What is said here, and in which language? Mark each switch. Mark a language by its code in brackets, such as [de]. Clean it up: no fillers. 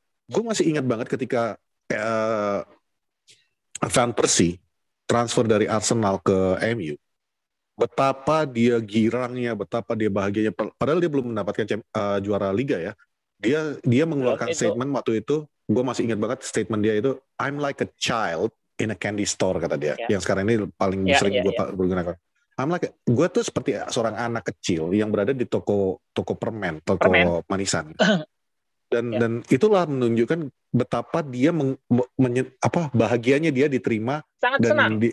[id] Gue masih ingat banget ketika Van Persie transfer dari Arsenal ke MU. Betapa dia girangnya, betapa dia bahagianya. Padahal dia belum mendapatkan juara liga ya. Dia mengeluarkan statement waktu itu. Gue masih ingat banget statement dia itu. [en] I'm like a child in a candy store, [id] kata dia. Yang sekarang ini paling sering gue gunakan. Gue tuh seperti seorang anak kecil yang berada di toko permen, toko manisan. Dan itulah menunjukkan betapa dia bahagianya dia diterima sangat dan